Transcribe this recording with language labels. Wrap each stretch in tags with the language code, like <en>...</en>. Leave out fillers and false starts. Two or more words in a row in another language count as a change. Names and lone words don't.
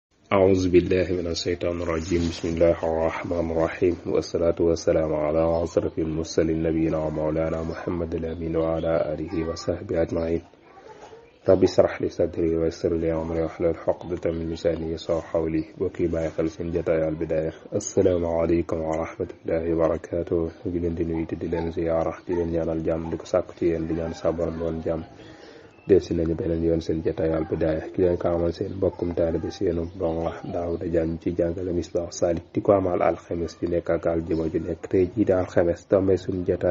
<ar>أعوذ بالله من الشيطان الرجيم بسم الله الرحمن الرحيم والصلاة والسلام على أشرف المرسلين نبينا ومولانا محمد الأمين وعلى آله وصحبه أجمعين رب اشرح لي صدري ويسر لي أمري واحلل عقدة من لساني يفقهوا قولي</ar> <wo>bokki bàyyi xel seen jotaay Al Bidaaya</wo> <ar>السلام عليكم ورحمة الله وبركاته</ar> <wo>ngi leen di nuyu di leen ziyaara di leen ñaanal jàmm di ko sàkku ci yéen di ñaan sa borom doon jàmm desi nañu beneen yoon seen jotaay Al Bidaaya ki leen ko amal seen mbokkum taalibe seenu donga Daawuda Jaañ ci jàngale Misbaahu Saalik di ko amal alxames ju nekk ak aljuma ju nekk tey jii di alxames tombe suñu</wo>